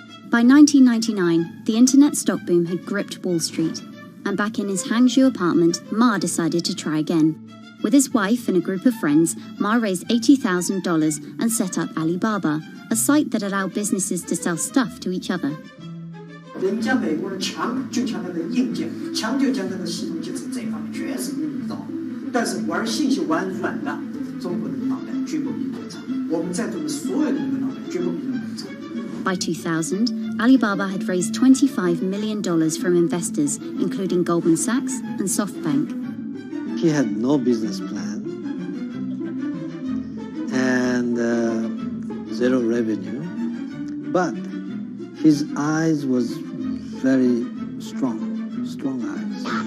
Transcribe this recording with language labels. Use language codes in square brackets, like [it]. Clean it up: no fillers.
[en] By 1999, the internet stock boom had gripped Wall Street, and back in his Hangzhou apartment, Ma decided to try again. With his wife and a group of friends, Ma raised $80,000 and set up Alibaba, a site that allowed businesses to sell stuff to each other. [zh] 人家美国人强就强它的硬件，强就强它的系统建设，这方面确实比你高。但是玩信息玩软的，中国人的脑袋绝不比你们长。我们在座的所有人的脑袋绝不比你们长。 [en] By 2000, Alibaba had raised $25 million from investors, including Goldman Sachs and SoftBank. He had no business plan and zero revenue, but his eyes was very strong eyes.